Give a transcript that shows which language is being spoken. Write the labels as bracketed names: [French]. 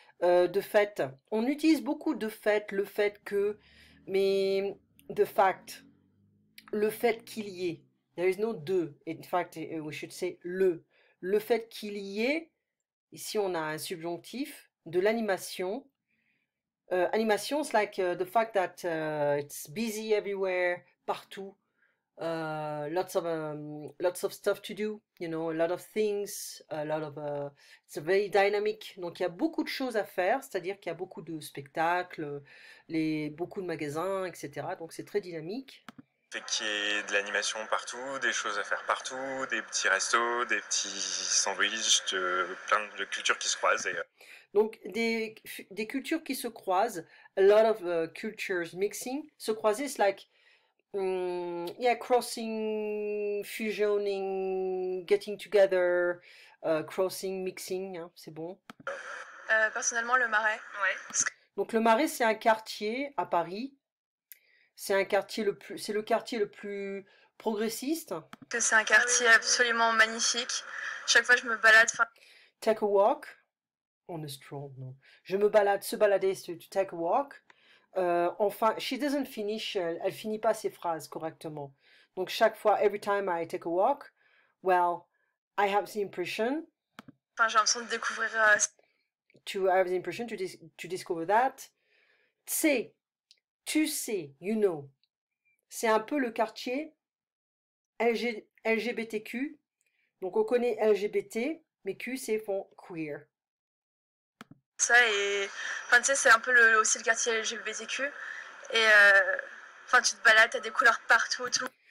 [French] De fait, on utilise beaucoup de fait, le fait que, mais de fact, le fait qu'il y ait. [English] There is no de. In fact, we should say [French] le. Le fait qu'il y ait, ici on a un subjonctif, de l'animation. [English] Animation, it's like the fact that it's busy everywhere, partout. Lots of stuff to do, you know, a lot of things, a lot of it's a very dynamic. [French] Donc il y a beaucoup de choses à faire, c'est-à-dire qu'il y a beaucoup de spectacles, beaucoup de magasins, etc. Donc c'est très dynamique. Fait qu'il y ait de l'animation partout, des choses à faire partout, des petits restos, des petits sandwichs, plein de cultures qui se croisent. Donc des cultures qui se croisent, [English] a lot of cultures mixing. Se croiser, it's like yeah, crossing, fusioning, getting together, crossing, mixing, [French] hein, c'est bon. Personnellement, le Marais. Ouais. Donc le Marais, c'est un quartier à Paris. C'est le quartier le plus progressiste. C'est un quartier absolument magnifique. Chaque fois, je me balade. [English] Take a walk on a stroll, non. [French] Je me balade, se balader, [English] to take a walk. [French] Enfin, [English] she doesn't finish, [French] elle finit pas ses phrases correctement. Donc chaque fois, [English] every time I take a walk, well, I have the impression. [French] Enfin, j'ai l'impression de découvrir. [English] To have the impression to discover that. [French] Tu sais, [English] you know. [French] C'est un peu le quartier LGBTQ. Donc on connaît LGBT, mais Q c'est font queer. Ça et enfin tu sais c'est un peu aussi le quartier LGBTQ et enfin tu te balades, t'as des couleurs partout, tout.